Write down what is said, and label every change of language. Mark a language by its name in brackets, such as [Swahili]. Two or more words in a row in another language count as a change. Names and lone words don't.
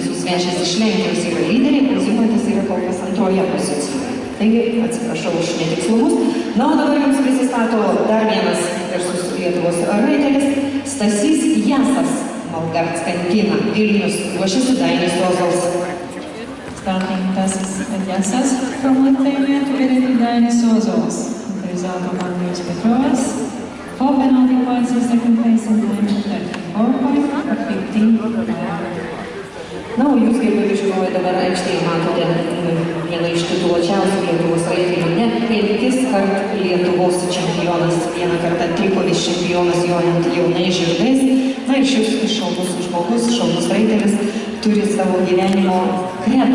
[Lithuanian] svečias iš Lenkijos yra lyderiai, Zigmantas yra kol kas antroje pozicijoje. Taigi, atsiprašau už netikslumus. Na, o dabar jums prisistato dar vienas garsus Lietuvos raitelis, Stasys Jasas, Malgart Kantina, Vilnius, ruošiasi Dainis Ozals. [English] Starting Stasys Jasas from Lithuania together with Dainis Ozals. The result of Andrius Petrovas. 4 penalty points in second place and time 34.15. [Lithuanian] Na, o jūs, kaip ir žiūrovai, dabar aikštėje matote vieną iš tituluočiausių Lietuvos raitelių, net 5 kart Lietuvos čempionas, vieną kartą trikovis čempionas jojant jaunais žirgais. Na ir šis šaunus žmogus, šaunus raitelis, turi savo gyvenimo kredo.